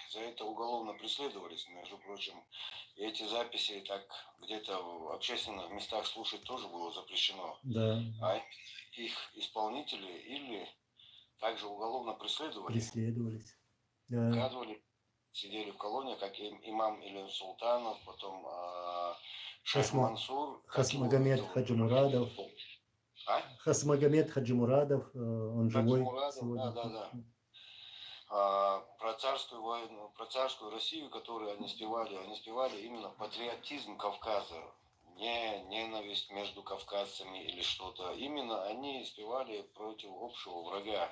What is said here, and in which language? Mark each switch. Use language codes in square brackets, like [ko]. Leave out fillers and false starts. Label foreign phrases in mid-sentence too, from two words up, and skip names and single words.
[ru] За это уголовно преследовались, между прочим. И эти записи так где-то в общественных местах слушать тоже было запрещено. Да, А именно их исполнители или также уголовно преследовались, да. вкладывали, сидели в колонии, как имам Илин Султанов, потом шейх Мансур, Хасмагомед Хаджимурадов. А? Хасмагомед Хаджимурадов, он живой Хаджимурадов, сегодня. да. Про царскую войну, про царскую Россию, которую они спевали именно патриотизм Кавказа, не ненависть между кавказцами или что-то. Именно они спевали против общего врага.